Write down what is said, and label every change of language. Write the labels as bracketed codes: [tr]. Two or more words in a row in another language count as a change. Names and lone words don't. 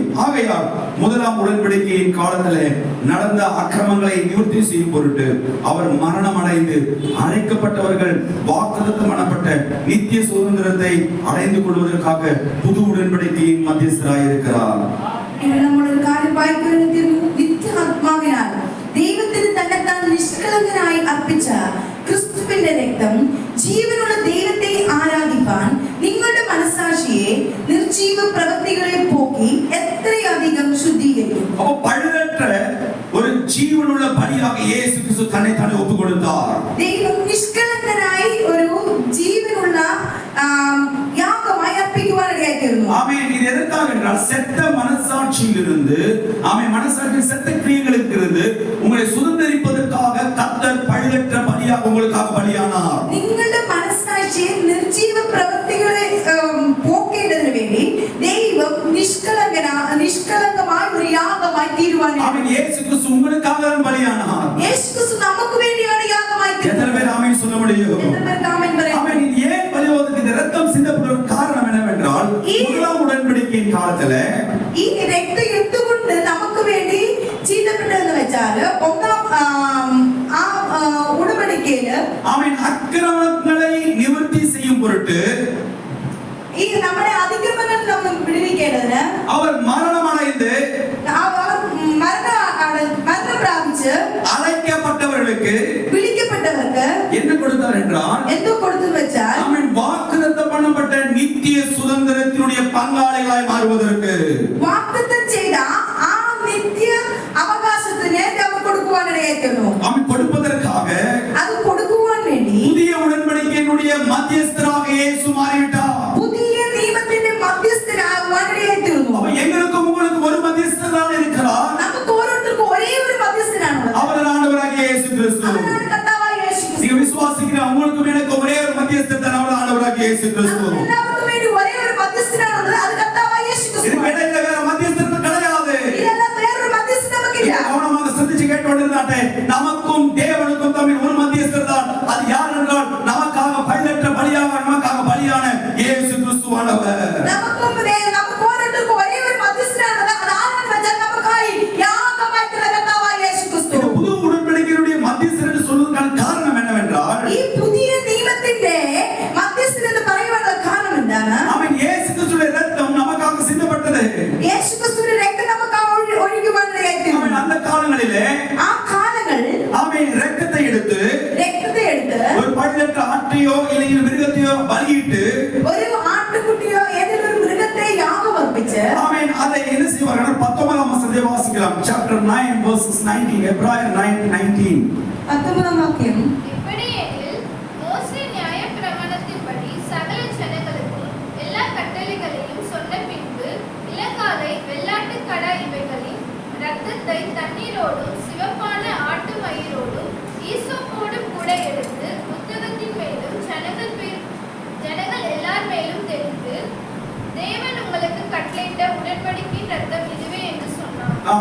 [ta] ஆகையால் முதலாம் உடன்படிக்கையின் காலத்தில் நடந்த அக்கிரமங்களை நிவர்த்தி செய்யும் பொருட்டு அவர் மரணம் அடைந்து அழைக்கப்பட்டவர்கள் வாக்குத்தத்தம் பண்ணப்பட்ட நித்திய சுதந்திரத்தை அடைந்து கொள்வதற்காக புது உடன்படிக்கையின் மத்தியஸ்தராய் இருக்கிறார். [ml] ദൈവത്തിന് തന്നെത്താൻ നിഷ്കളങ്കനായി അർപ്പിച്ച ക്രിസ്തുവിന്റെ രക്തം ജീവനുള്ള ദൈവത്തെ ആരാധിപ്പാൻ നിങ്ങളുടെ മനസാക്ഷിയെ നിർജീവ പ്രവൃത്തികളെ പോക്കി എത്രയധികം ശുദ്ധീകരിക്കും. അപ്പോൾ പഴുതற்ற ഒരു ജീവനുള്ള ബലിயாக യേശു ക്രിസ്തു തന്നെ തന്നെ ഒപ്പുകൊടുത്താർ. ദൈവം നിഷ്കളങ്കനായി ഒരു ജീവനുള്ള യാഗമായി അർപ്പിക്കുവാൻ ഇടയാക്കിയിരുന്നു. [ta] ஆமென். இது எதற்காக என்றால் செத்த மனசாட்சியிலிருந்து ஆமென் மனசாட்சி செத்த கிரியைகளுக்கு இருந்து உங்களை சுதந்தரிப்பதற்காக கர்த்தர் பழுதற்ற பலியாக உங்களுக்காக பலியானார். [ml] നിങ്ങളുടെ മനസാക്ഷിയെ നിർജീവ പ്രവൃത്തികളെ പോക്കേണ്ടതിനു വേണ്ടി ദൈവം നിഷ്കളങ്കമായ ഒരു യാഗമായി തീരുവാൻ. [ta] ஆமென். இயேசு கிறிஸ்து உங்களுக்காக பலியானார். [ml] യേശു ക്രിസ്തു നമുക്ക് വേണ്ടിയാണ് യാഗമായി തീർന്നത്. [ta] எத்தனை பேர் ஆமென் சொல்ல முடியும்? எத்தனை பேர் ஆமென் പറയാം? ஆமென். ஏன் பலியாவதற்கு இந்த இரத்தம் சிந்தப்படுவதற்கு காரணம் என்னவென்றால் முதலாம் உடன்படிக்கையின் காலத்துல [ml] ഈ രക്തം എടുത്തുകൊണ്ട് നമുക്ക് വേണ്ടി ചീന്തപ്പെട്ടതെന്ന് വെച്ചാൽ ഒന്നാം ഉടമ്പടിക്കയില് ആമേൻ അക്രമങ്ങളെ നിവൃത്തി ചെയ്യും പൊരുട്ട് ഈ നമ്മുടെ അതിക്രമങ്ങൾ നമ്മൾ വിടുവിക്കേണ്ടതിന് [ta] அவர் மரணமடைந்து [ml] മരണം പ്രാപിച്ച് [ta] അழைக்கப்பட்டவர்களுக்கு [ml] വിളിക്കപ്പെട്ടവർക്ക് [ta] என்ன கொடுத்தார் என்றால் [ml] എന്തോ കൊടുത്തു വെച്ചാൽ [ta] ஆமென் வாக்குத்தத்தம் பண்ணப்பட்ட நித்திய சுதந்திரத்தினுடைய பங்காளிகளாய் மாறுவதற்கு [ml] വാഗ്ദത്തം ചെയ്ത ആ നിത്യ അവകാശത്തിന് അവർ കൊടുക്കുവാൻ ഇടയായിരുന്നു. [ta] ஆமென் கொடுப்பதற்காக [ml] அது கொடுக்குവാൻ വേണ്ടി [ta] புதிய உடன்படிக்கையினுடைய மத்தியஸ்தராக இயேசு மாறிவிட்டார். [ml] പുതിയ നിയമത്തിന്റെ മധ്യസ്ഥനാകുവാൻ ഇടയായിരുന്നു. [ta] அப்ப எங்களுக்கும் உங்களுக்கு ஒரு மத்தியஸ்தர் தான் இருக்கிறார். [ml] നമുക്ക് ഓരോരുത്തർക്കും ഒരേ ഒരു മധ്യസ്ഥനാണ്. [ta] அவர் ஆண்டவராகிய இயேசு கிறிஸ்து. [ml] அவராണ് കർത്താവായ യേശു ക്രിസ്തു. [ta] நீங்க விசுவாசிக்கிற உங்களுக்கும் எனக்கு ஒரே ஒரு மத்தியஸ்தர் தான் அவர் ஆண்டவராகிய இயேசு கிறிஸ்து. [ml] എല്ലാവർക്കും വേണ്ടി ഒരേ ഒരു മധ്യസ്ഥനാണ്. അത് കർത്താവായ യേശു ക്രിസ്തു. [ta] இதுக்கு இடையில வேற மத்தியஸ்தர் கிடையாது. இதெல்லாம் வேறொரு [ml] மധ്യസ്ഥൻ നമുക്കില്ല. [ta] கவனமாக சிந்திச்சு கேட்டுக்கொண்டிருந்தாட்டே நமக்கும் தேவனுக்கும் தம்மில் ஒரு மத்தியஸ்தர் தான். அது யார் என்றால் நமக்காக பழுதற்ற பலியாக நமக்காக பலியான இயேசு கிறிஸ்துவானவர். [ml] നമുക്ക് ഓരോരുത്തർക്കും ഒരേ ഒരു മധ്യസ്ഥനാണ്. അത് ആരാണെന്ന് വെച്ചാൽ നമുക്കായി യാഗമായിട്ടുള്ള കർത്താവായ യേശു ക്രിസ്തു. [ta] புது உடன்படிக்கையுடைய மத்தியஸ்தர் என்று சொல்வதற்கான காரணம் என்னவென்றால் [ml] ഈ പുതിയ നിയമത്തിന്റെ മധ്യസ്ഥൻ എന്ന് പറയുവാനുള്ള കാരണം എന്താണ്? [ta] அவன் இயேசு கிறிஸ்துவின் இரத்தம் நமக்காக சிந்தப்பட்டது. [ml] യേശു ക്രിസ്തുവിന്റെ രക്തം നമുക്കായി ഒഴുകുവാൻ ഇടയാക്കി. [ta] அவன் அந்த காலங்களிலே [ml] ആ കാലങ്ങൾ [ta] அவன் இரத்தத்தை எடுத்து ஒரு பழுதற்ற ஆட்டையோ இல்லை மிருகத்தையோ பலியிட்டு [ml] ഒരു ആട്ടുകുട്ടിയോ ഏതെങ്കിലും ഒരു മൃഗത്തെ യാഗമർപ്പിച്ച് [ta] ஆமென் அதை என்ன செய்வார்கள்? 19ஆம் வசனத்தை வாசிக்கலாம். [en] chapter 9 verses 19 Hebrews 9:19 [ta] 19ஆம் வாக்கியம். இப்படியெனில் மோசே நியாயப்பிரமாணத்தின்படி சகல ஜனங்களுக்கும் எல்லா கட்டளைகளையும் சொன்ன பின்பு இலங்காலை வெள்ளாட்டுக்கடா இவைகளின் இரத்தத்தை தண்ணீரோடும் சிவப்பான ஆட்டு மயிரோடும் ஈசோப்போடும் கூட எடுத்து புத்தகத்தின் மேலும் ஜனங்கள் எல்லார் மேலும் தெளித்து தேவன் உங்களுக்கு கட்டளையிட்ட உடன்படிக்கையின் இரத்தம் இதுவே என்று சொன்னார்.